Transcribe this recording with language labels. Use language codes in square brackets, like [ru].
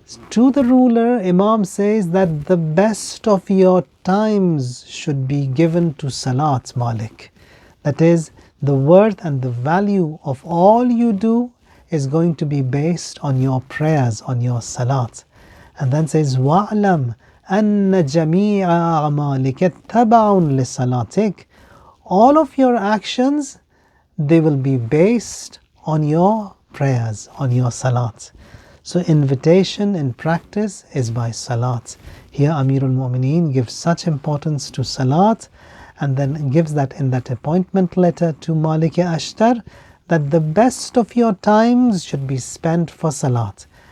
[en] To the ruler, Imam says that the best of your times should be given to Salat, Malik. That is, the worth and the value of all you do is going to be based on your prayers, on your Salat. And then says, [ar] وَعْلَمْ أَنَّ جَمِيعَ أَعْمَالِكَ تَبَعٌ لِصَلَاتِكَ. [en] All of your actions, they will be based on your prayers, on your Salat. So invitation in practice is by Salat. Here Ameerul Momineen gives such importance to Salat, and then gives that in that appointment letter to Malik Ashtar, that the best of your times should be spent for Salat.